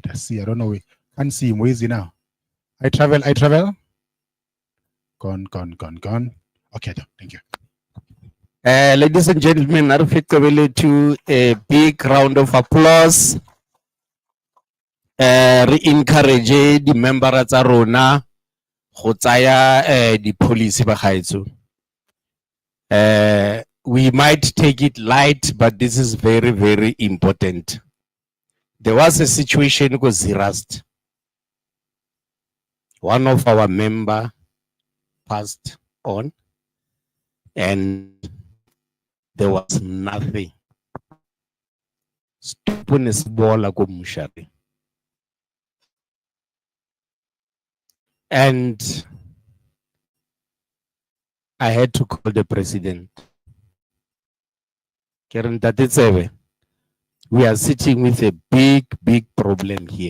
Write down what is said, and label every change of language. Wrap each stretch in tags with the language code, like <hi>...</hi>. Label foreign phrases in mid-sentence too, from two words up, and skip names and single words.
<en>See, I don't know. We can't see him. Where is he now? iTravel. Gone. Okay, thank you. Ladies and gentlemen, I reflect to a big round of applause. Re-encourage the members</en> <tn>tsa rona go tsaya</tn> <en>the policy</en> <tn>ba gaetso.</tn> <en>We might take it light, but this is very, very important. There was a situation with Zirast. One of our member passed on, and there was nothing.</en> <tn>Stupidness bola ko mushari.</tn> <en>And I had to call the president. Karen Tatitsebe, we are sitting with a big problem here.</en>